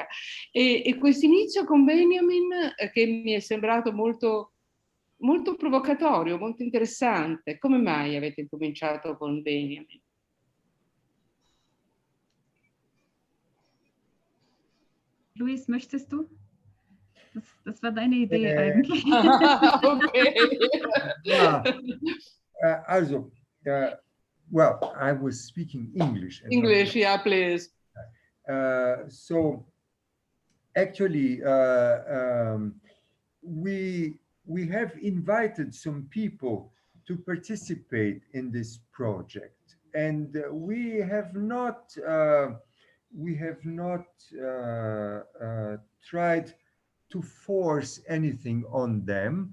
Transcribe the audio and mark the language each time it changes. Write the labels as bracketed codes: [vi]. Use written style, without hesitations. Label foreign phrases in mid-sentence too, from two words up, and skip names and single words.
[it] E questo inizio con Benjamin, che mi è sembrato molto provocatorio, molto interessante. Come mai avete cominciato con Benjamin? Luis, [de] möchtest du? Das war deine Idee eigentlich. [en] Okay. Yeah. Also, well, I was speaking English. English, yeah, please. So, actually, we have invited some people to participate in this project, and we have not tried to force anything on them.